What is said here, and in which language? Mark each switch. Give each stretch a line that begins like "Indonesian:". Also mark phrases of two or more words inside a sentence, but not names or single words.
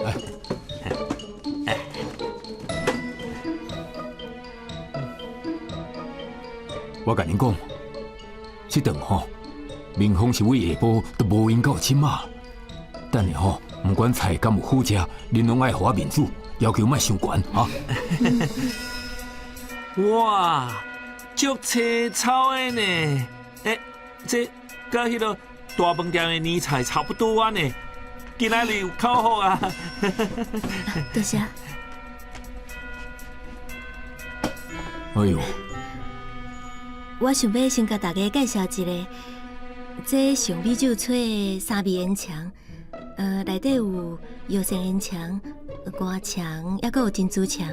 Min Nan Chinese: 我甲恁讲，这顿吼，明峰是为下晡都无闲到凊仔。等下吼，不管菜敢有好食，恁拢爱互我面子，要求莫伤悬啊。哇，足青草的呢！这甲迄个大饭店的年菜差不多啊呢。今仔日有口好啊！多谢。哎呦，我想要先甲大家介绍一个，这上米酒吹的三味烟肠，内底有药膳烟肠、瓜肠，还佫有珍珠肠。